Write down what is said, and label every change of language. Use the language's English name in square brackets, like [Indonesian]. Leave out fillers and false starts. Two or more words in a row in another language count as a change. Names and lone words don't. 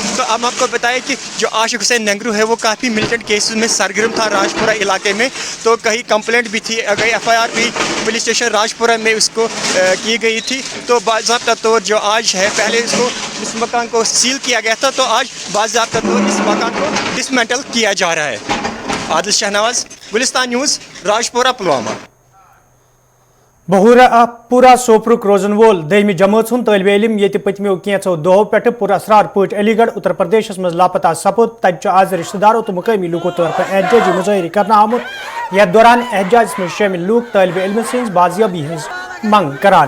[Hindi] तो अब आपको बताएं कि जो आशिक हुसैन नेंगरू है वो काफ़ी [English] militant cases [Hindi] में सरगर्म था राजपुरा इलाके में, तो कहीं कंप्लेंट भी थी, FIR भी [English] police station [Hindi] राजपुरा में उसको की गई थी। तो बाज़ाब्ता तौर जो आज है, पहले इसको इस मकान को सील किया गया था, तो आज बाज़ाब्ता तौर इस मकान को डिसमेंटल किया जा रहा है। आदिल शहनवाज, गुलिस्तान न्यूज़, राजपुरा, पुलवामा। [Kashmiri] पूरा सोपरुक रोजन वोल दहमी जमात हुंद तलब इलम ये पतमो कैंचो दो पे पुरअसरार पट अलीगढ़ उत्तर प्रदेश मज लापता सपुद। तत आज रिश्तेदारों तो मुकामी लूकों तौर पर एहतजाजी मुजाहरे करना आमुत। यथ दौरान एहतजाज में शामिल लूक तलब इलम सज बाजियाबी हज मंग करान।